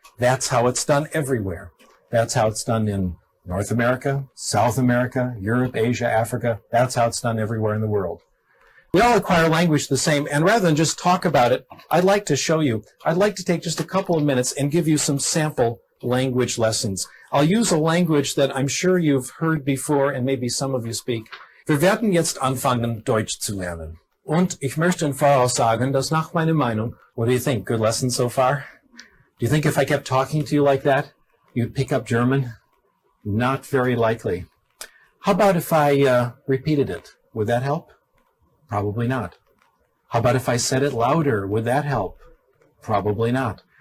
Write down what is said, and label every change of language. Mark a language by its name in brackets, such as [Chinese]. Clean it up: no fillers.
[English] That's how it's done everywhere. That's how it's done in North America, South America, Europe, Asia, Africa. That's how it's done everywhere in the world. We all acquire language the same, and rather than just talk about it, I'd like to show you. I'd like to take just a couple of minutes and give you some sample language lessons. I'll use a language that I'm sure you've heard before and maybe some of you speak. [German] Wir werden jetzt anfangen, Deutsch zu lernen. Und ich möchte im Voraus sagen, dass nach meiner Meinung, [English] what do you think? Good lesson so far? Do you think if I kept talking to you like that, you'd pick up German? Not very likely. How about if I repeated it? Would that help? Probably not. How about if I said it louder? Would that help? Probably not.